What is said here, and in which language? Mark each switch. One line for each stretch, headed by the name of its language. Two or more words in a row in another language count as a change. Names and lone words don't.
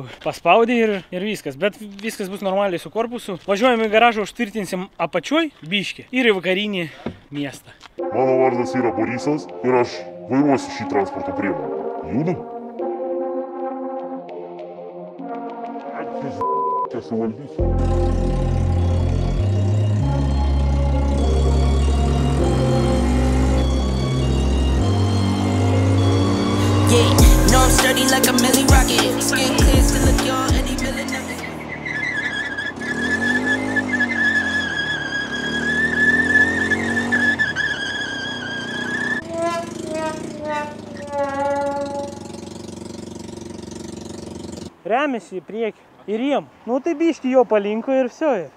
Lithuanian: Paspaudė ir viskas, bet viskas bus normaliai su korpusu. Važiuojame į garažą, užtvirtinsim apačioj biški ir į vakarinį miestą. Mano vardas yra Borisas ir aš vairuosiu šį transporto priemonę. Judam? Čia suvaldysiu.
English: Yeah, no, I'm sturdy like a Millie Rocket. Skin clear, still look young, Eddie Miller, nothing.
Lithuanian: Remiasi į priekį ir jiem. Nu tai biški jo palinko ir viso.